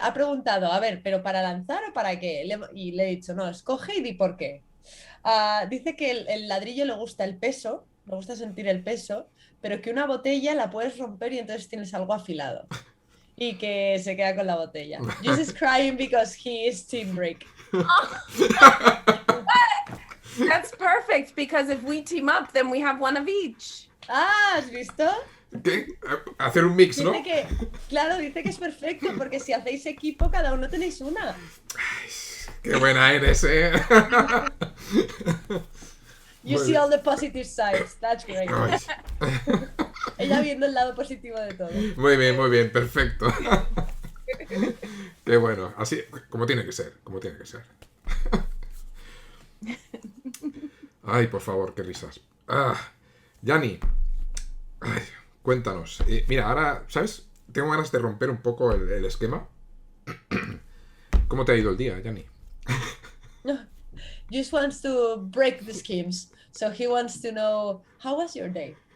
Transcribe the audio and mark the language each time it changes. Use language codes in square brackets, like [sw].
[es] Ha preguntado, a ver, ¿pero para lanzar o para qué? Y le he dicho, no, escoge y di por qué. Dice que el ladrillo le gusta el peso, le gusta sentir el peso, pero que una botella la puedes romper y entonces tienes algo afilado. Y que se queda con la botella. [en] Just is crying because he is team break. That's perfect because if we team up, then we have one of each. [es] Ah, ¿has visto? ¿Qué? Hacer un mix, ¿no? Dice que, claro, dice que es perfecto porque si hacéis equipo, cada uno tenéis una. Ay, qué buena eres, ¿eh? [en] You see all the positive sides. That's great. [es] Ay. Ella viendo el lado positivo de todo. Muy bien, perfecto. Qué bueno, así, como tiene que ser, como tiene que ser. Ay, por favor, qué risas. Yani, ay, cuéntanos. Mira, ahora, ¿sabes? Tengo ganas de romper un poco el esquema. ¿Cómo te ha ido el día, Yani? [en] Just wants to break the schemes. So he wants to know, how was your day?